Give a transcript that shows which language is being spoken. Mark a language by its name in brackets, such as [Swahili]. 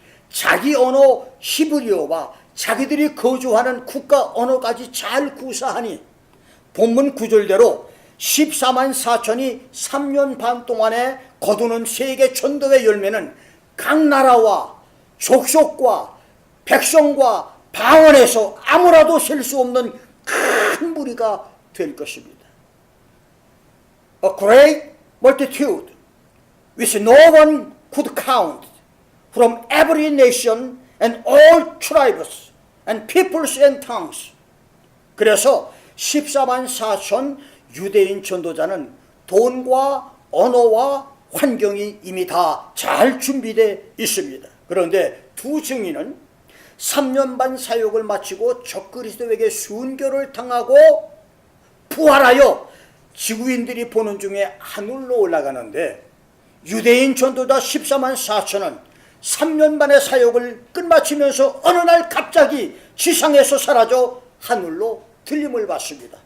[Korean] 자기 언어 히브리어와 자기들이 거주하는 국가 언어까지 잘 구사하니 본문 구절대로 14만 4천이 3년 반 동안에 거두는 세계 전도의 열매는 각 나라와 족속과 백성과 방언에서 아무라도 셀 수 없는 큰 무리가 될 것입니다. [English] A great multitude which no one could count from every nation and all tribes and peoples and tongues. [Korean] 그래서 14만 4천 유대인 전도자는 돈과 언어와 환경이 이미 다 잘 준비되어 있습니다. 그런데 두 증인은 3년 반 사역을 마치고 적그리스도에게 순교를 당하고 부활하여 지구인들이 보는 중에 하늘로 올라가는데, 유대인 전도자 14만 4천은 3년 반의 사역을 끝마치면서 어느 날 갑자기 지상에서 사라져 하늘로 들림을 받습니다.